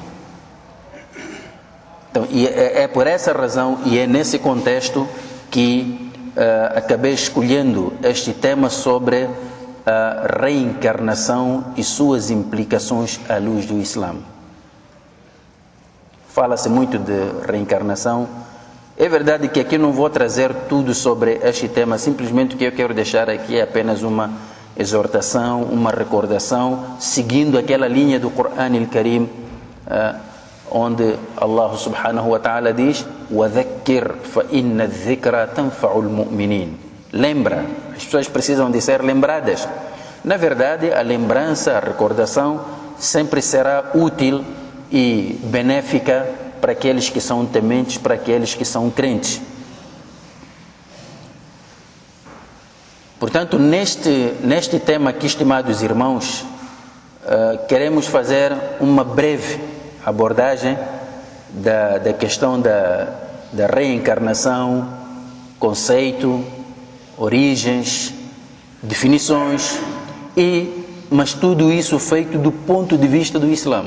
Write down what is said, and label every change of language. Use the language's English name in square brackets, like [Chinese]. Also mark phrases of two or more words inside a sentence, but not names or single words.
[Portuguese] Então, é por essa razão e é nesse contexto que acabei escolhendo este tema sobre a reencarnação e suas implicações à luz do Islã. Fala-se muito de reencarnação. É verdade que aqui não vou trazer tudo sobre este tema, simplesmente o que eu quero deixar aqui é apenas uma exortação, uma recordação, seguindo aquela linha do Corão al-Karim, onde Allah [Arabic] سبحانه وتعالى [Portuguese] diz: [Arabic] وَذَكِّرْ فَإِنَّ الذِّكْرَ تَنْفَعُ الْمُؤْمِنِينَ. [Portuguese] Lembra, as pessoas precisam de ser lembradas. Na verdade, a lembrança, a recordação sempre será útil e benéfica para aqueles que são tementes, para aqueles que são crentes. Portanto, neste tema aqui, estimados irmãos, queremos fazer uma breve abordagem da questão da reencarnação, conceito, origens, definições, mas tudo isso feito do ponto de vista do Islã.